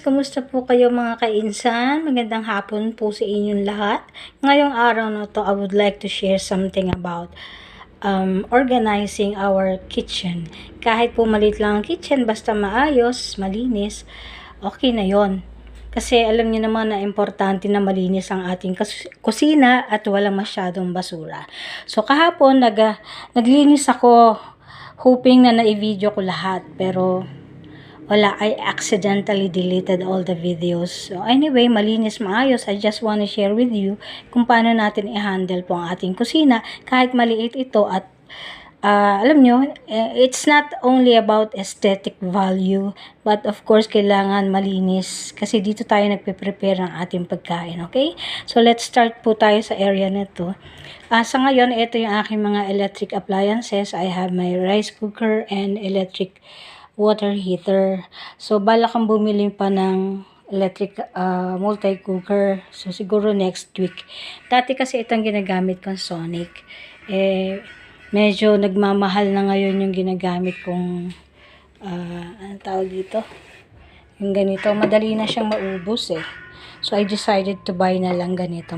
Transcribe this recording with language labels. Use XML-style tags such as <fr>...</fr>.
<tl>Kumusta po kayo mga kainsan? Magandang hapon po sa inyong lahat. Ngayong araw na to,</tl> <en>I would like to share something about organizing our kitchen.</en> <tl>Kahit po maliit lang ang kitchen, basta maayos, malinis, okay na yon. Kasi alam niyo naman na importante na malinis ang ating kusina at walang masyadong basura. So kahapon, naglinis ako hoping na na-video ko lahat. Pero wala,</tl> <en>I accidentally deleted all the videos.</en> <tl>So anyway, malinis maayos.</tl> <en>I just want to share with you</en> <tl>kung paano natin i-handle po ang ating kusina kahit maliit ito at alam nyo,</tl> <en>it's not only about aesthetic value, but of course,</en> <tl>kailangan malinis kasi dito tayo nagpe-prepare ng ating pagkain, okay? So, let's start po tayo sa area nito. Sa ngayon, ito yung aking mga electric appliances.</tl> <en>I have my rice cooker and electric water heater.</en> <tl>So, balak kang bumili pa ng electric multi-cooker. So, siguro next week. Dati kasi itong ginagamit kong Sonic. Medyo nagmamahal na ngayon yung ginagamit kong anong tawag dito? Yung ganito. Madali na siyang maubos eh.</tl> <en>So, I decided to buy</en> <tl>na lang ganito.</tl>